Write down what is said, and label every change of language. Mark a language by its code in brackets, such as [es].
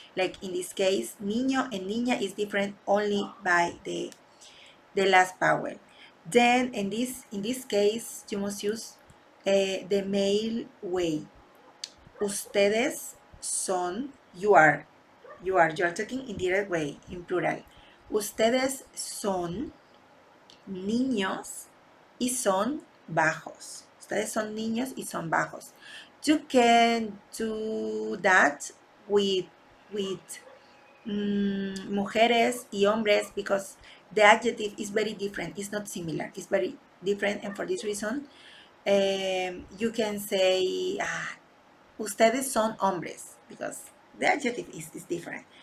[en] Like in this case, niño and niña is different only by the last vowel. Then in this case, you must use the male way. [es] Ustedes son, [en] you are talking in direct way, in plural. [es] Ustedes son niños y son bajos. Ustedes son niños y son bajos. [en] You can do that with [es] mujeres y hombres [en] because the adjective is very different. It's not similar. It's very different, and for this reason, you can say [es] ustedes son hombres [en] because the adjective is different.